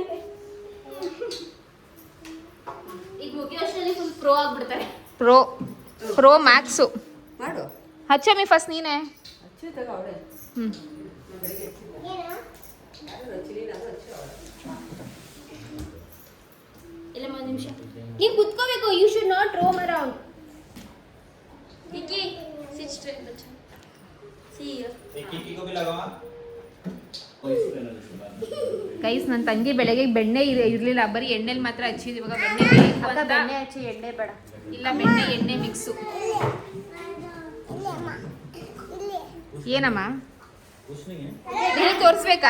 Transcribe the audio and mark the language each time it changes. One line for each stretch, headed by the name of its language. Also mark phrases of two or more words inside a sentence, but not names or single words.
Kannada: ಈಗ ಮುಗಿಯೋಷ್ಟರಲ್ಲಿ
English: full pro
Kannada: ಆಗ್ಬಿಡ್ತಾರೆ. ಪ್ರೋ ಮ್ಯಾಕ್ಸು ಮಾಡು. ಹಚ್ಚಮ್ಮಿ ಫಸ್ಟ್ ನೀನೇ. ಹ್ಞೂ ಇಲ್ಲ ಒಂದು ನಿಮಿಷ ನೀವು ಕುತ್ಕೋಬೇಕು.
English: You should not roam around. Vicky, sit straight बच्चा. See you.
Hindi: एक को भी लगावा.
Kannada: ಗೈಸ್ ನನ್ನ ತಂಗಿ ಬೆಳಗ್ಗೆ ಬೆಣ್ಣೆ ಇರಲಿಲ್ಲ, ಬರೀ ಎಣ್ಣೆಲಿ ಮಾತ್ರ ಹಚ್ಚಿದ್ದು. ಇವಾಗ ಬೆಣ್ಣೆ ಹಚ್ಚಿ ಎಣ್ಣೆ ಬೇಡ. ಇಲ್ಲ ಬೆಣ್ಣೆ ಎಣ್ಣೆ ಮಿಕ್ಸು. ಏನಮ್ಮ ನಿನಗೆ ತೋರಿಸ್ಬೇಕಾ?